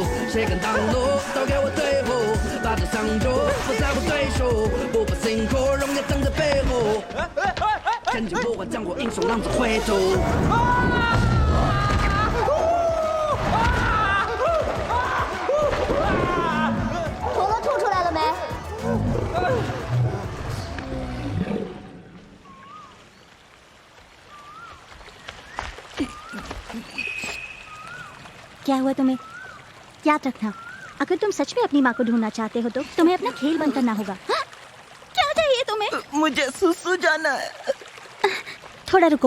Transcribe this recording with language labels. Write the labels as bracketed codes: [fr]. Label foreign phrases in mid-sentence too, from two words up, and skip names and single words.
[zh] 谁敢挡路，都给我退后，把对相助，我在乎对手，不怕辛苦，荣耀藏在背后，前进不怕将我英雄浪子回头。陀螺吐出来了没？ [hi] क्या हुआ तुम्हें? याद रखना, अगर तुम सच में अपनी माँ को ढूंढना चाहते हो तो तुम्हें अपना खेल बंद करना होगा। हाँ? क्या चाहिए तुम्हें? मुझे सुसु जाना है। थोड़ा रुको।